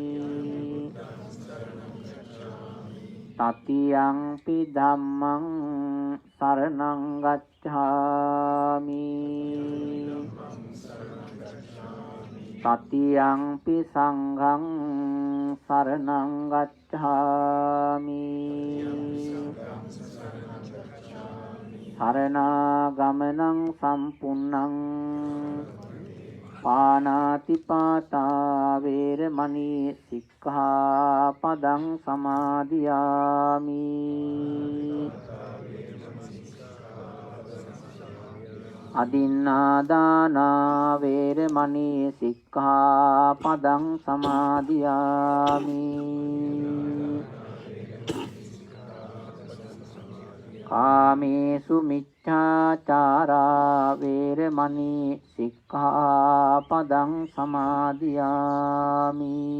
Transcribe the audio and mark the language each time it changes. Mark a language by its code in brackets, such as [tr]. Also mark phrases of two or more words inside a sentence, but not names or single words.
[pi] တတိယံ පි ධම්මං සරණං ගච්ඡාමි တတိယံ පි සංඝං සරණං ගච්ඡාමි สารณากามนังสัมปุณนังปานาติปาตาเวรมณีสิกขาปดังสมาธิยามิ อดินนาดานาเวรมณีสิกขาปดังสมาธิยามิกาเมสุมิจฉาจาราเวรมณีสิกขาปดังสมาธิยามิ